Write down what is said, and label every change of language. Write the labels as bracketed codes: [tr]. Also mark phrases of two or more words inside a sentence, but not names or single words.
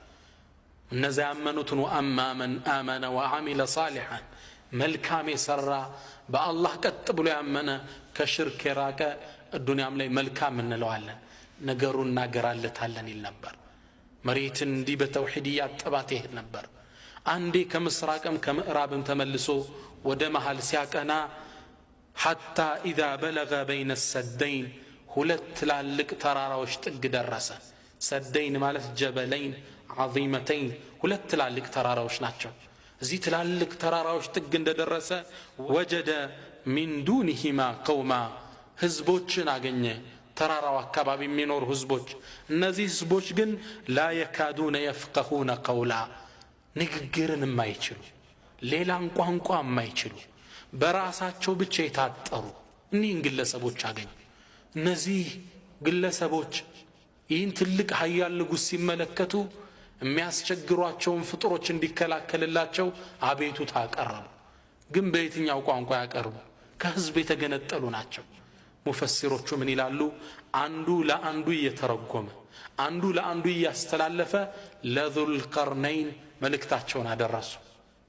[am] እነዛ ያመኑትን [ar] وأما من آمن وعمل صالحا [am] መልካም የሰራ በአላህ ቀጥ ብሎ ያመነ ከሽርክ የራቀ ዱንያም ላይ መልካም እንለዋለን ነገሩን እናገራለታለን ይል ነበር መሬትን እንዲህ በተውሂድ ያጠባት ይሄድ ነበር አንዴ ከምስራቅም ከምዕራብም ተመልሶ ወደ መሃል ሲያቀና [ar] حتى إذا بلغ بين السدين [am] ሁለት ትላልቅ ተራራዎች ጥግ ደረሰ ሰደይን ማለት [ar] جبلين عظيمتين [am] ሁለት ትላልቅ ተራራዎች ናቸው እዚህ ትላልቅ ተራራዎች ጥግ እንደደረሰ [ar] وجد من دونهما قوما [am] ህዝቦችን አገኘ ተራራው አካባቢ የሚኖር ህዝቦች እነዚህ ህዝቦች ግን [ar] لا يكادون يفقهون قولا [am] ንግግርን የማይችሉ ሌላን ቋንቋ የማይችሉ በራሳቸው ብቻ የታጠሩ እኒህን ግለሰቦች አገኘ እነዚህ ግለሰቦች ይህን ትልቅ ኃያል ንጉስ ሲመለከቱ የሚያስቸግሯቸውን ፍጡሮች እንዲከላከልላቸው አቤቱታ አቀረቡ ግን በየትኛው ቋንቋ ያቀርቡ ከህዝብ የተገነጠሉ ናቸው ሙፈሲሮቹ ምን ይላሉ አንዱ ለአንዱ እየተረጎመ አንዱ ለአንዱ እያስተላለፈ ለዙልቀርነይን መልእክታቸውን አደረሱ